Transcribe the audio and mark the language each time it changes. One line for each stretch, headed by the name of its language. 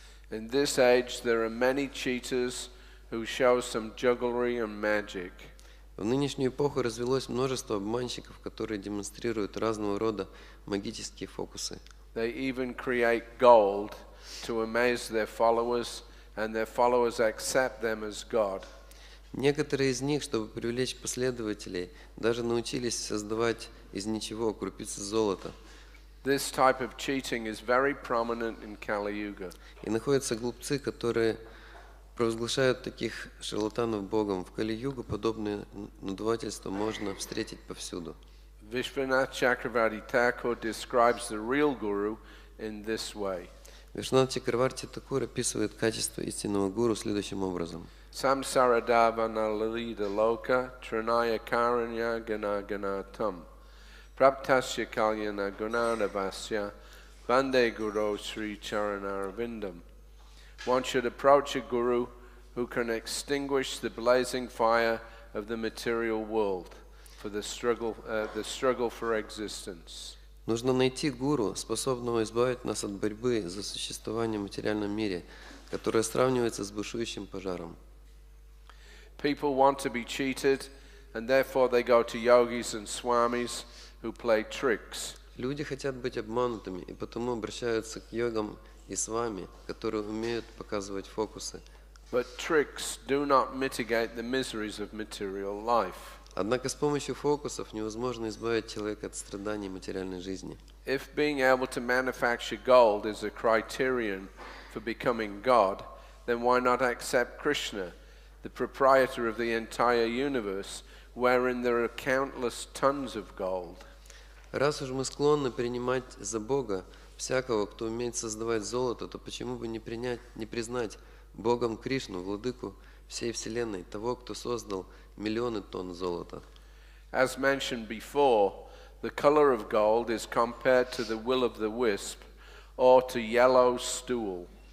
English: In this age, there are many cheaters who show some jugglery and magic.
Russian: В нынешнюю эпоху развелось множество обманщиков, которые демонстрируют разного рода магические фокусы.
English: They even create gold to amaze their followers, and their followers accept them as God.
Russian: Некоторые из них, чтобы привлечь последователей, даже научились создавать из ничего крупицы золота.
English: This type of cheating is very prominent in Kali Yuga.
Russian: И находятся глупцы, которые провозглашают таких шарлатанов Богом. В Кали-югу подобное надувательство можно встретить повсюду.
English: Vishwanath Chakravarti Thakur describes the real guru in this way.
Russian: Вишванат Чакраварти Такур описывает качество истинного гуру следующим образом.
Sanskrit: Samsaradavana lalita loka trinaya karanya gana ganatam praptasya kalyana gunanavasya vande guru sri charanarvindam.
English: One should approach a guru who can extinguish the blazing fire of the material world for the struggle for existence.
Russian: Нужно найти гуру, способного избавить нас от борьбы за существование в материальном мире, которая сравнивается с бушующим пожаром.
English: People want to be cheated, and therefore they go to yogis and swamis who play tricks.
Russian: Люди хотят быть обманутыми, и потому обращаются к йогам и свами, которые умеют показывать фокусы.
English: But tricks do not mitigate the miseries of material life.
Russian: Однако с помощью фокусов невозможно избавить человека от страданий материальной жизни.
English: If being able to manufacture gold is a criterion for becoming God, then why not accept Krishna, the proprietor of the entire universe, wherein there are countless tons of gold?
Russian: Раз уж мы склонны принимать за Бога всякого, кто умеет создавать золото, то почему бы не признать Богом Кришну, владыку всей вселенной, того, кто создал миллионы тонн золота?
English: As mentioned before, the color of gold is compared to the will of the wisp or to yellow stool.